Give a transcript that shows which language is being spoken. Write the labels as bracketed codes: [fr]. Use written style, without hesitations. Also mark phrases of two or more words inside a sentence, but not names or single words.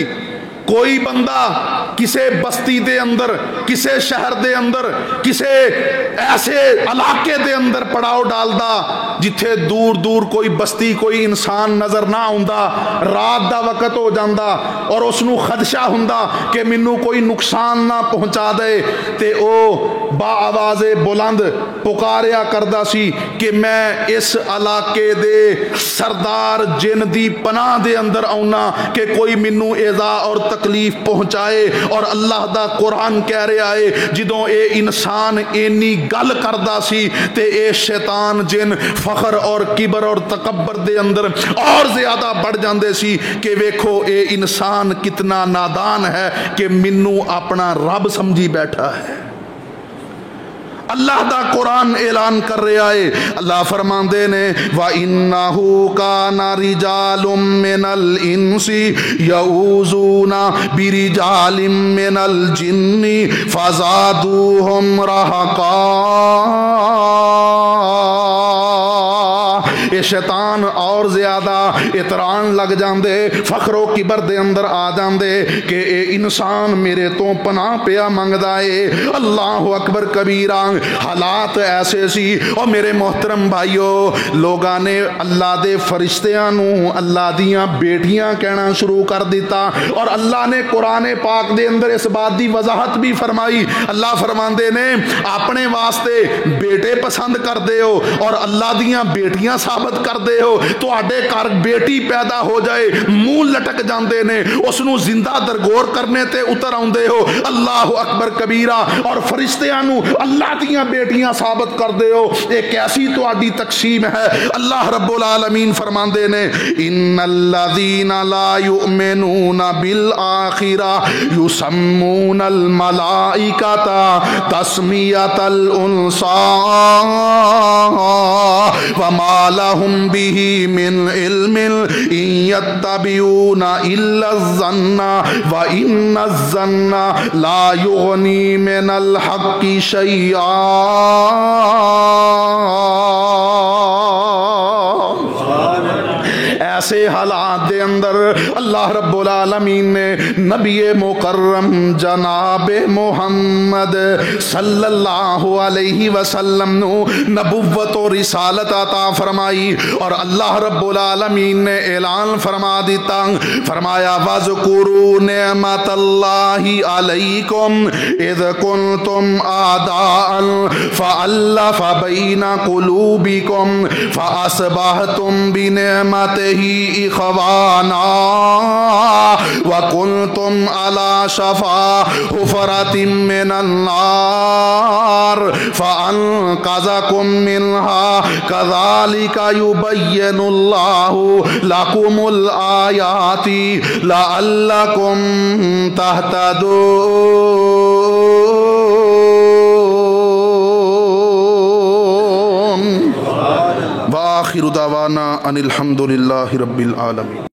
[pa] کوئی بندہ کسے بستی دے اندر، کسے شہر دے اندر، کسے ایسے علاقے دے اندر پڑاؤ ڈالدا جتھے دور دور کوئی بستی، کوئی انسان نظر نہ ہوندا، رات دا وقت ہو جاندا اور اس نو خدشہ ہوندا کہ منو کوئی نقصان نہ پہنچا دے، تے او با آواز بلند پکاریا کردا سی کہ میں اس علاقے دے سردار جن دی پناہ دے اندر آؤنا کہ کوئی منو ایذا اور تکلیف پہنچائے. اور اللہ دا قرآن کہہ رہا ہے جدوں اے انسان اینی گل کردا سی تے اے شیطان جن فخر اور کبر اور تکبر دے اندر اور زیادہ بڑھ جاندے سی کہ ویکھو اے انسان کتنا نادان ہے کہ منو اپنا رب سمجھی بیٹھا ہے. اللہ دا قرآن اعلان کر رہا ہے. اللہ فرماندے نے [ar] وَإِنَّهُ كَانَ رِجَالٌ مِّنَ الْإِنسِ يَعُوذُونَ بِرِجَالٍ مِّنَ الْجِنِّ فَزَادُوهُمْ رَهَقًا. [pa] اے شیطان اور زیادہ اطران لگ جاندے، فخر و کبر دے اندر آ جاندے کہ اے انسان میرے تو پناہ پیا منگدا ہے. [ar] اللہ اکبر کبیرہ. [pa] حالات ایسے سی. اور میرے محترم بھائیو، لوگاں نے اللہ دے فرشتیاں نو اللہ دیاں بیٹیاں کہنا شروع کر دیتا. اور اللہ نے قرآن پاک دے اندر اس بات دی وضاحت بھی فرمائی. اللہ فرماندے نے اپنے واسطے بیٹے پسند کر دے ہو اور اللہ دیاں بیٹیاں ثابت ثابت کرتے ہو تواڈے گھر بیٹی پیدا ہو جائے منہ لٹک جاندے نے اس نو زندہ درگور کرنے تے اتر آندے ہو [ar] اللہ اکبر کبیرہ [pa] اور فرشتیاں نو اللہ دیاں بیٹیاں ثابت کر دے ہو ایک ایسی تواڈی تقسیم ہے اللہ رب العالمین فرماندے نے [ar] ان الذین لا یؤمنون بالآخرہ یسمون الملائکۃ تسمیۃ الانثی وما لهم به من علم ان يتبعون الا الظن وان الظن لا یغنی من الحق شیئا [pa] ایسے حالات دے اندر اللہ رب العالمین نے نبی مکرم جناب محمد صلی اللہ علیہ وسلم نو نبوت و رسالت عطا فرمائی اور اللہ رب العالمین نے اعلان فرما دیتا فرمایا [ar] وَاذْكُرُوا نِعْمَةَ اللَّهِ عَلَيْكُمْ اِذْ كُنْتُمْ أَعْدَاءً فَأَلَّفَ بَيْنَ قُلُوبِكُمْ فَأَصْبَحْتُمْ بِنِعْمَتِهِ اخوانا وکنتم علی شفا حفرۃ من النار فانقذکم منها کذالک یبین اللہ لکم الآیات لعلکم تہتدون وآخر دعوانا ان الحمد للہ رب العالمین.